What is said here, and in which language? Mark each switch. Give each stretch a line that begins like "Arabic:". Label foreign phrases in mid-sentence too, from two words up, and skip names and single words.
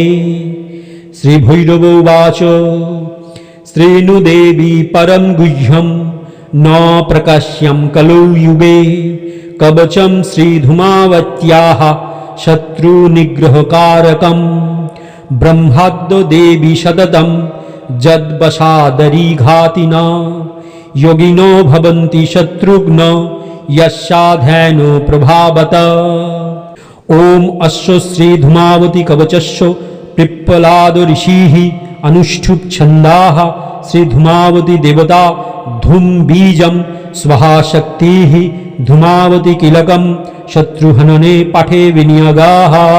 Sanskrit: শ্রী ভৈরব উবাচ শ্রীণু দেবী পরম গুহ্যম ন প্রকাশ্যম কলৌ যুগে কবচম শ্রীধূমাবত্যাঃ শত্রুনিগ্রহকারকম ব্রহ্মাদ্য দেবী সততম যদ্বশাদরিঘাতিনা योगिनो भवन्ति शत्रुघ्न यस्याध्ययनो प्रभावत। ॐ अस्य श्रीधूमावती कवचस्य पिप्पलाद ऋषिः अनुष्ठुप् छन्दाः श्रीधूमावती देवता धूम बीजं स्वाहा शक्तिः धूमावती किलकं शत्रुहनने पाठे विनियोगाः।